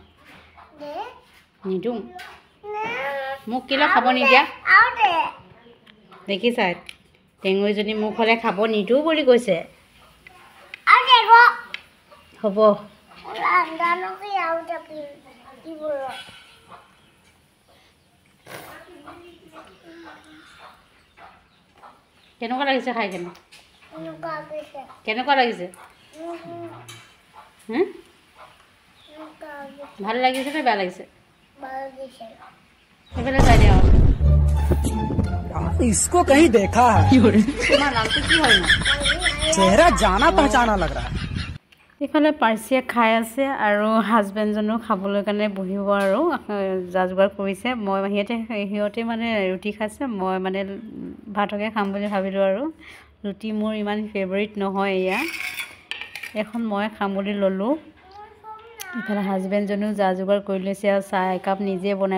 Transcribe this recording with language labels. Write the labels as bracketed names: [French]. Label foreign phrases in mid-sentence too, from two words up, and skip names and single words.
[Assamese] মোক কিলো খাব নিদিয়া দেখিছা টেঙৈজনী মোক হ'লে খাব নিদিওঁ বুলি কৈছে হ'ব কেনেকুৱা লাগিছে খাই কেনেকুৱা লাগিছে ভাল লাগিছে নে বেয়া লাগিছে সেইফালে চাই দিয়া [Hindi] इसको कहीं देखा है [Assamese] তোমাৰ নামটো কি হয় ন [Hindi] चेहरा जाना पहचाना लग रहा है [Assamese] এইফালে পাৰ্চিয়ে খাই আছে আৰু হাজবেণ্ডজনো খাবলৈ কাৰণে বহিব আৰু যা যোগাৰ কৰিছে মই সিহঁতে মানে ৰুটি খাইছে মই মানে ভাতকে খাম বুলি ভাবিলোঁ আৰু ৰুটি মোৰ ইমান ফেভৰিট নহয় এয়া এখন মই খাম বুলি ল'লোঁ ইফালে হাজবেণ্ডজনেও যা যোগাৰ কৰি লৈছে আৰু চাহ একাপ নিজে বনাই